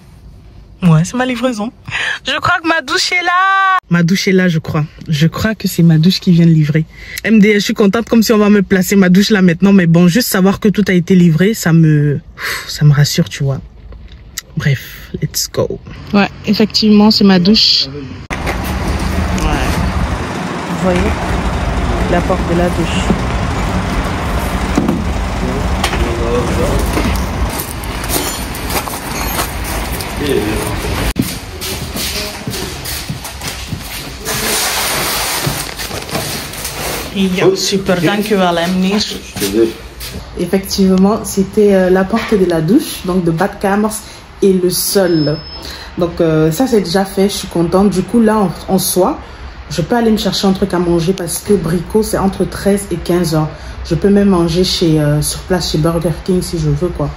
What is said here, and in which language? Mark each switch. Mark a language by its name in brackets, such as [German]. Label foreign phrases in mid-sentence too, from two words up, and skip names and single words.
[French] Ouais, c'est ma livraison. Je crois que ma douche est là. Ma douche est là, je crois. Je crois que c'est ma douche qui vient de livrer. MD, je suis contente comme si on va me placer ma douche là maintenant. Mais bon, juste savoir que tout a été livré, ça me rassure, tu vois. Bref, [English] let's go. [French] Ouais, effectivement, c'est ma douche. Ouais. Vous voyez? La porte de la douche. [Dutch] Ja, super, dankjewel meneer. [French] Effectivement, c'était la porte de la douche, donc [Dutch] de badkamers [French] et le sol. Donc ça c'est déjà fait, je suis contente. Du coup là en soi, je peux aller me chercher un truc à manger parce que Brico c'est entre 13 et 15 heures. Je peux même manger sur place chez Burger King si je veux quoi.